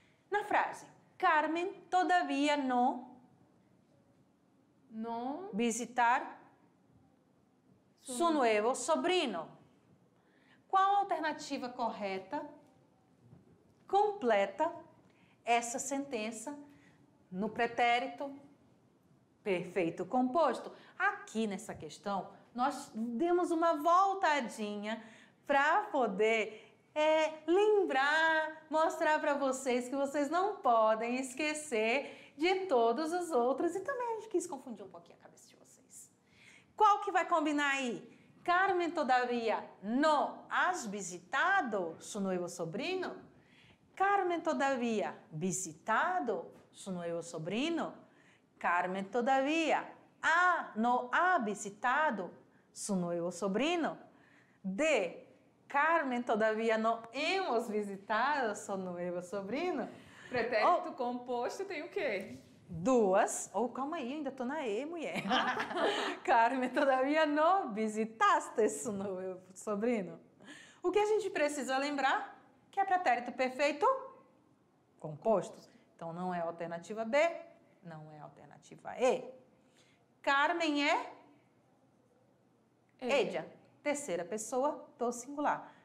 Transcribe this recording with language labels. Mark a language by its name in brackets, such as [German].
[Portuguese] Na frase, [Spanish] Carmen todavía no visitar su nuevo sobrino. [Portuguese] Qual a alternativa correta completa essa sentença no pretérito perfeito composto? Aqui nessa questão, nós demos uma voltadinha para poder lembrar, mostrar para vocês que vocês não podem esquecer de todos os outros. E também a gente quis confundir um pouquinho a cabeça de vocês. Qual que vai combinar aí? [Spanish] Carmen todavía no has visitado su nuevo sobrino? Carmen todavía visitado su nuevo sobrino? Carmen todavía no ha visitado su nuevo sobrino? D. Carmen todavía no hemos visitado su nuevo sobrino? [Portuguese] Pretérito composto tem o quê? Duas. Calma aí, ainda tô na E, mulher. [Spanish] Carmen todavía no visitaste su nuevo sobrino? [Portuguese] O que a gente precisa lembrar? Que é pretérito perfeito composto. Então, não é a alternativa B, não é a alternativa E. Carmen é ella, terceira pessoa do singular.